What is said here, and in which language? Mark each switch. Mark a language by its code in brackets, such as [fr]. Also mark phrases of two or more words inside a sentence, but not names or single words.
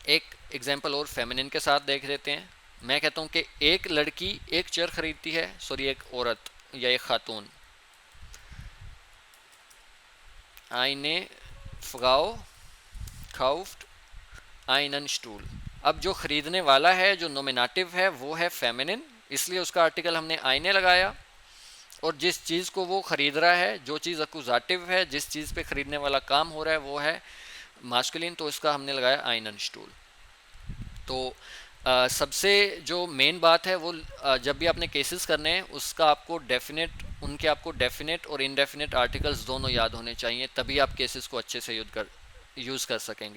[hi] एक एग्जांपल और फेमिनिन के साथ देख लेते हैं। मैं कहता हूँ कि एक लड़की एक चेयर खरीदती है, एक औरत या एक खातून, [de] eine Frau kauft einen Stuhl। [hi] अब जो खरीदने वाला है जो नोमिनेटिव है वो है फेमिनिन, इसलिए उसका आर्टिकल हमने आईने लगाया, और जिस चीज़ को वो खरीद रहा है, जो चीज़ अकुजाटिव है, जिस चीज़ पे खरीदने वाला काम हो रहा है वो है मास्कुलिन, तो इसका हमने लगाया [de] einen Stuhl. [hi] तो सबसे जो मेन बात है वो जब भी आपने केसेस करने हैं उसका आपको आपको डेफिनेट और इनडेफिनेट आर्टिकल्स दोनों याद होने चाहिए, तभी आप केसेस को अच्छे से यूज़ कर सकेंगे।